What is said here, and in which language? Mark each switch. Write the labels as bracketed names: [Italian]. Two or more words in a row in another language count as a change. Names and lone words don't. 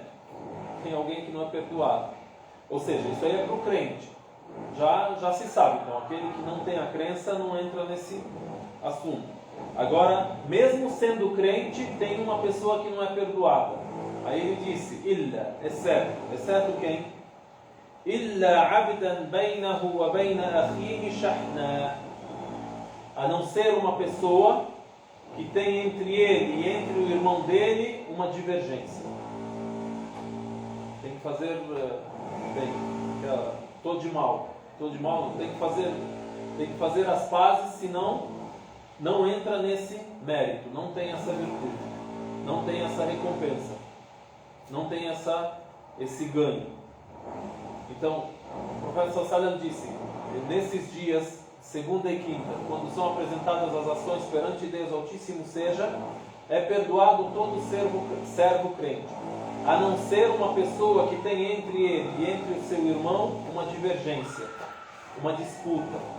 [Portuguese] Tem alguém que não é perdoado. Ou seja, isso aí é para o crente. Já se sabe. Então aquele que não tem a crença não entra nesse assunto. Agora, mesmo sendo crente, tem uma pessoa que não é perdoada. Aí ele disse, illa, exceto. Exceto quem? [Arabic] إلا عبدا بينه وبين أخيه شحناء. [Portuguese] A não ser uma pessoa que tem entre ele e entre o irmão dele uma divergência. Tem que fazer bem. Tô de mal, tem que fazer as pazes, senão não entra nesse mérito, não tem essa virtude, não tem essa recompensa, não tem esse ganho. Então, o profeta [Arabic] صلى الله عليه وسلم [Portuguese] disse, nesses dias, segunda e quinta, quando são apresentadas as ações perante Deus Altíssimo seja, é perdoado todo servo crente, a não ser uma pessoa que tem entre ele e entre o seu irmão uma divergência, uma disputa.